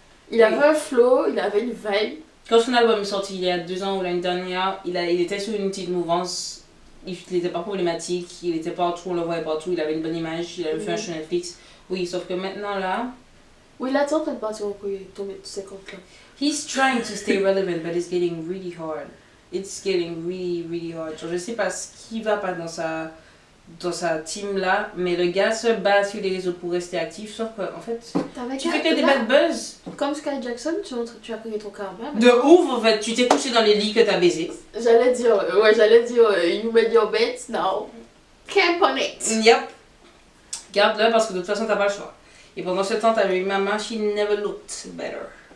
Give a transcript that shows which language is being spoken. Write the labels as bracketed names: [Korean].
[French] Il avait un flow, il avait une vibe. Quand son album est sorti il y a 2 ans ou l'année dernière, il était sur une petite mouvance. Il n'était pas problématique, il était partout, on le voyait partout, il avait une bonne image, il avait fait un show Netflix. Oui, sauf que maintenant là, Oui, là, t'es en train de partir en couille, tomber de 50 là. [English] he's trying to stay relevant, but it's getting really hard. It's getting really, really hard. [French] Genre, je sais pas ce qui va pas dans sa team là, mais le gars se bat sur les réseaux pour rester actif, sauf que en fait, tu fais que des bad buzz. Comme Sky Jackson, tu as créé ton karma. De ouf en fait, tu t'es couché dans les lits que t'as baisé. J'allais dire, [English] you made your bed, now camp on it. Yep. [French] Garde-le parce que de toute façon t'as pas le choix. Et pendant ce temps, t'avais eu maman, [English] she never looked better.